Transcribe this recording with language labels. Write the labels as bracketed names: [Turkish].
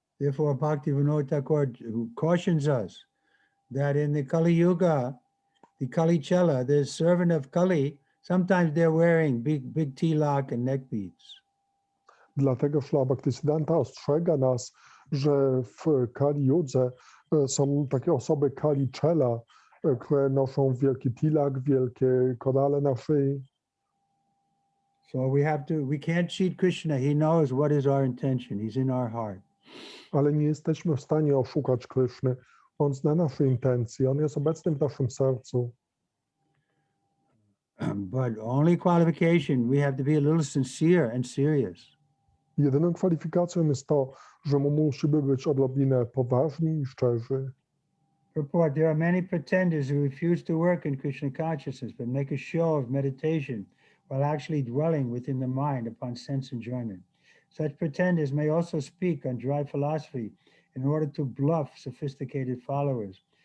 [English] Therefore, Bhaktivinoda Thakur cautions us that in the Kali Yuga, the Kali Chela, the servant of Kali, sometimes they're wearing big tilak and neck beads. [Polish] Dlatego Śrīla Bhaktisiddhanta ostrzega nas, że w Kali Judze są takie osoby Kali Czela, które noszą wielki tilak, wielkie korale na szyi. [English] So we can't cheat Krishna. He knows what is our intention. He's in our heart. [Polish] Ale nie jesteśmy w stanie oszukać Kryszny. On zna nasze intencje, on jest obecny w naszym sercu. [English] But only qualification, we have to be a little sincere and serious. [Polish] Jedyną kwalifikacją jest to, że musimy być odrobinę poważni i szczerzy. [English] Purport, there are many pretenders who refuse to work in Krishna consciousness, but make a show of meditation while actually dwelling within the mind upon sense enjoyment. Such pretenders may also speak on dry philosophy in order to bluff sophisticated followers.